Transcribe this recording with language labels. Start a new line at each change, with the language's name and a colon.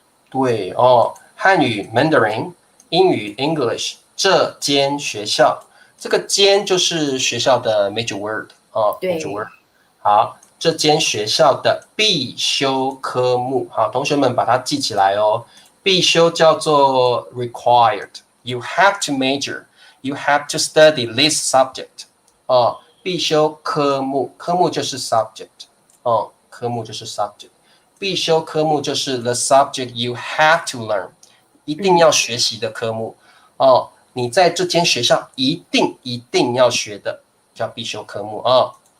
Chinese: 对哦，汉语 Mandarin， 英语 English， 这间学校，这个间就是学校的 major word 哦 ，major word。好，这间学校的必修科目，好，同学们把它记起来哦。必修叫做
English: required，you have to major，you have to study this subject。
Chinese: 哦，必修科目，科目就是 subject， 哦，科目就是 subject， 必修科目就是
English: the subject you have to learn，
Chinese: 一定要学习的科目，哦，你在这间学校一定要学的，叫必修科目哦。